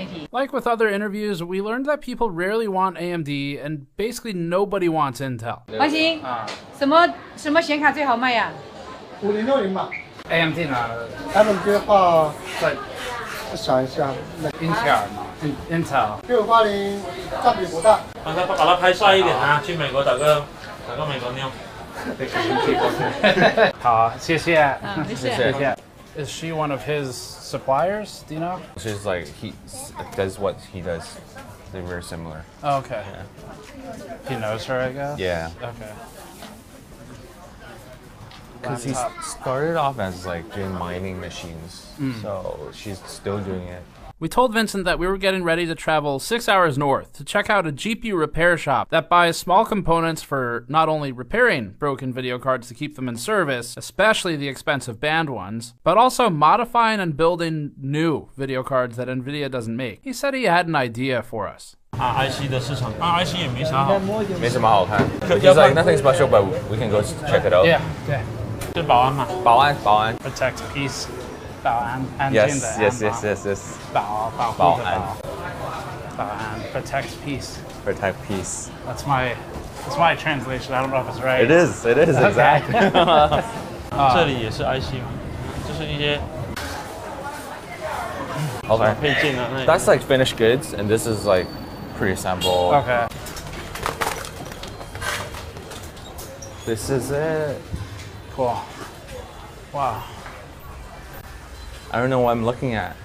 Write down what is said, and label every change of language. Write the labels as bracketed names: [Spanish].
[English] Like with other interviews, we learned that people rarely want AMD and basically nobody wants Intel. [Chinese] 华兴，什么显卡最好卖呀？5060吧。 AMD 呢？他们的话，再想一下，英特尔嘛。 Intel。 680占比不大。把它拍帅一点啊！去美国打个美国妞。好，谢谢。谢谢。 [English] Is she one of his suppliers? Do you know? She's like he does what he does. They're very similar. Oh, okay. Yeah. He knows her, I guess. Yeah. Okay. Because he started off as like doing mining machines, so she's still doing it. We told Vincent that we were getting ready to travel 6 hours north to check out a GPU repair shop that buys small components for not only repairing broken video cards to keep them in service, especially the expensive banned ones, but also modifying and building new video cards that Nvidia doesn't make. He said he had an idea for us. [Chinese] IC 的市场，IC 也没啥好，没什么好看。 [English] He's like nothing special, but we can go check it out. Yeah. [Chinese] 就保安嘛。保安。 Protect peace. 保安，安静的安。 [English] Yes. [Chinese] 保护的保安。 Protect peace. [English] Protect peace. That's my translation. I don't know if it's right. It is exactly. [Chinese] 这里也是 IC 嘛，就是一些 [English] Okay. [Chinese] 配件啊。 [English] That's like finished goods, and this is like pre-assembled. Okay. This is it. Cool. Wow. I don't know what I'm looking at.